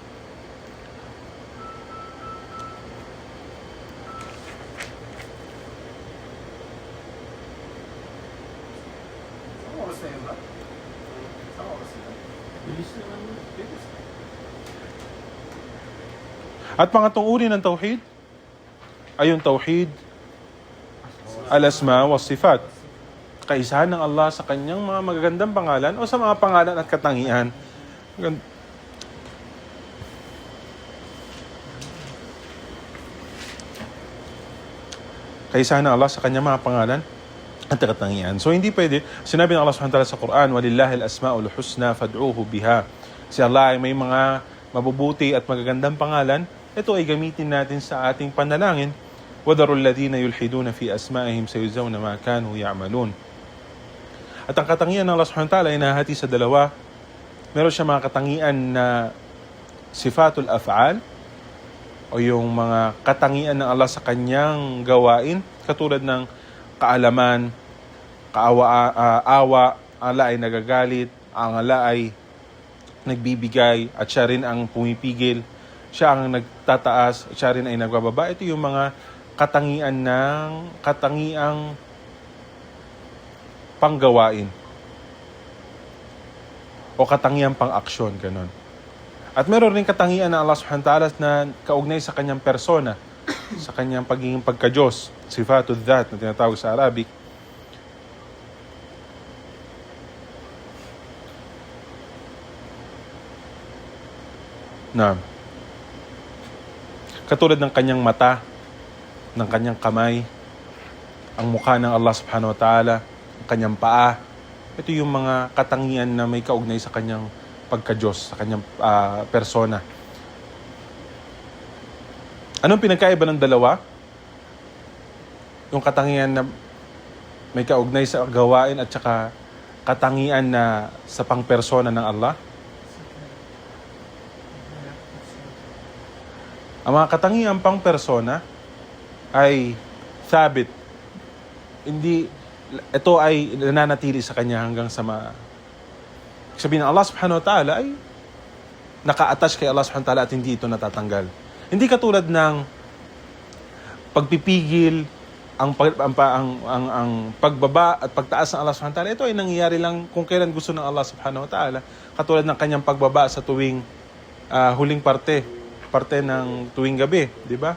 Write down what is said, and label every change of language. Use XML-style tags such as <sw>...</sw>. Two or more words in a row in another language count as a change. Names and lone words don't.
<tl>Saan oras na yun ba? Saan oras na yun? Bilis na naman. Bilis. At pangatong uri ng tauhid ay yung</tl> <ar>توحيد الأسماء والصفات.</ar> <tl>Kaisahan ng Allah sa kanyang mga magagandang pangalan o sa mga pangalan at katangian. Kaisahan ng Allah sa kanyang mga pangalan at katangian. So hindi pwede. Sinabi ng Allah</tl> <ar>سبحانه وتعالى</ar> <tl>sa Quran,</tl> <ar>"ولله الأسماء الحسنى فادعوه بها."</ar> <tl>Si Allah ay may mga mabubuti at magagandang pangalan. Ito ay gamitin natin sa ating panalangin.</tl> <ar>وَذَرُوا الَّذِينَ يُلْحِدُونَ فِي أَسْمَائِهِمْ سَيُجْزَوْنَ مَا كَانُوا يَعْمَلُونَ.</ar> <tl>At ang katangian ng Allah</tl> <ar>سبحانه وتعالى</ar> <tl>ay nahati sa dalawa. Meron siya mga katangian na</tl> <ar>صفات الأفعال</ar> <tl>o yung mga katangian ng Allah sa kanyang gawain, katulad ng kaalaman, awa, Allah ay nagagalit, ang Allah ay nagbibigay at siya rin ang pumipigil, siya ang nagtataas at siya rin ay nagbababa. Ito yung mga katangiang panggawain o katangiang pang-aksyon, ganun. At meron rin katangian ng Allah</tl> <ar>سبحانه وتعالى</ar> <tl>na kaugnay sa kanyang persona, sa kanyang pagiging pagka-Diyos,</tl> <ar>صفات الذات</ar> <tl>na tinatawag sa Arabic. Na katulad ng kanyang mata, ng kanyang kamay, ang mukha ng Allah</tl> <ar>سبحانه وتعالى,</ar> <tl>ang kanyang paa. Ito yung mga katangian na may kaugnay sa kanyang pagka-Diyos, sa kanyang persona. Anong pinagkaiba ng dalawa? Yung katangian na may kaugnay sa gawain at saka katangian na sa pang-persona ng Allah. Ang mga katangian pang-persona ay sabit. Ito ay nananatili sa kanya hanggang sa sabihin ng Allah</tl> <ar>سبحانه وتعالى</ar> <tl>ay naka-attach kay Allah</tl> <ar>سبحانه وتعالى</ar> <tl>at hindi ito natatanggal. Hindi katulad ng pagpipigil, ang pagbaba at pagtaas ng Allah</tl> <ar>سبحانه وتعالى.</ar> <tl>Ito ay nangyayari lang kung kailan gusto ng Allah</tl> <ar>سبحانه وتعالى.</ar> <tl>Katulad ng kanyang pagbaba sa tuwing huling parte ng tuwing gabi, di ba?</tl>